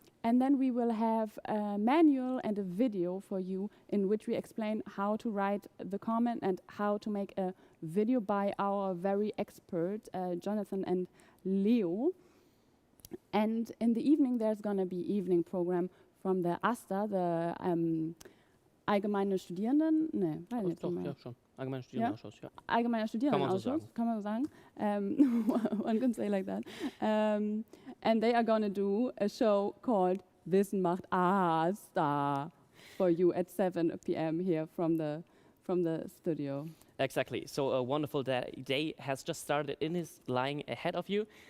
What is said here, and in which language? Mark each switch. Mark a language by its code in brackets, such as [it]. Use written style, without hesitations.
[en] And then we will have a manual and a video for you in which we explain how to write the comment and how to make a video by our very expert, Jonathan and Leo. And in the evening, there's going to be evening program from the AStA, the Allgemeine Studierenden, [de] Ja, schon. Allgemeiner Studierendenausschuss, ja. Allgemeiner Studierendenausschuss, kann man so sagen. [en] One can say like that. And they are going to do a show called Wissen macht AStA for you at 7 p.m. here from the studio. Exactly. So a wonderful day has just started and is lying ahead of you.